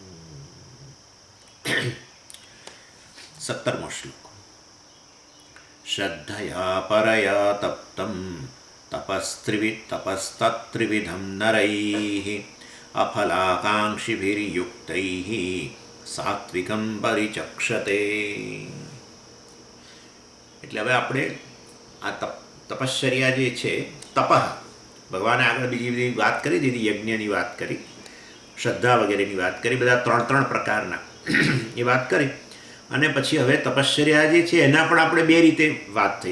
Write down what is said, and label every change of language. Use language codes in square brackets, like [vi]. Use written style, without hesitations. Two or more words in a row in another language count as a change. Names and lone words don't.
[gu] 70મો શ્લોક। [sa] श्रद्धया परया तप्तं तपस्तत्त्रिविधं नरैः अफलाकाङ्क्षिभिर्युक्तैः सात्विकं परिचक्षते। [gu] એટલે હવે આપણે આ તપશ્ચર્યા જે છે તપઃ ભગવાને આગળ બીજી બધી વાત કરી દીધી, યજ્ઞની વાત કરી, શ્રદ્ધા વગેરેની વાત કરી, બધા ત્રણ પ્રકારના એ વાત કરી. અને પછી હવે તપશ્ચર્યા જે છે એના પણ આપણે બે રીતે વાત થઈ.